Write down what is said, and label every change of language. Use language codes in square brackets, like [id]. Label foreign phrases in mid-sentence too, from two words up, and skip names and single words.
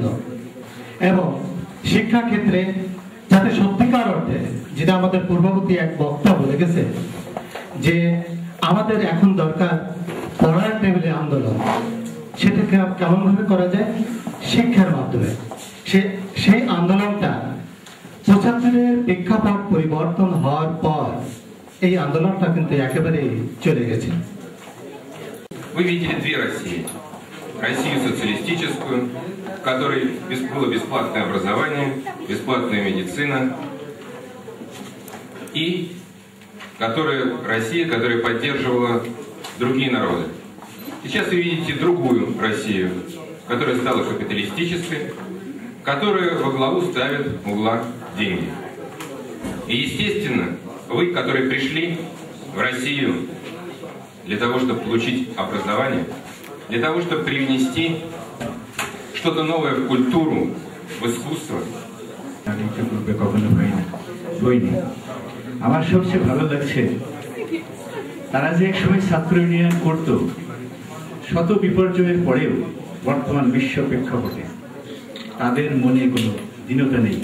[bn] এবং শিক্ষাক্ষেত্রে যাতে সত্যিকার অর্থে, যেটা আমাদের পূর্ববর্তী এক বক্তা বলে গেছে যে আমাদের এখন দরকার পড়ার টেবিলে আন্দোলন, সেটাকে কেমন ভাবে করা যায়? শিক্ষার মাধ্যমে। সেই আন্দোলনটা 75-এর প্রেক্ষাপট পরিবর্তন হওয়ার পর এই আন্দোলনটা কিন্তু একেবারেই চলে গেছে। [ru] Вы видели две России. Россию социалистическую, в которой было бесплатное образование, бесплатная медицина, и Россия, которая поддерживала другие народы. Сейчас вы видите другую Россию, которая стала капиталистической, которая во главу ставит угла деньги. И естественно, вы, которые пришли в Россию для того, чтобы получить образование, для того, чтобы привнести что-то новое в культуру, в искусство. [bn] আমার সবচেয়ে ভালো লাগছে তারা যে একসময় ছাত্র ইউনিয়ন করত, শত বিপর্যয়ের পরেও বর্তমান বিশ্ব প্রেক্ষাপটে তাদের মনে কোনো দীনতা নেই।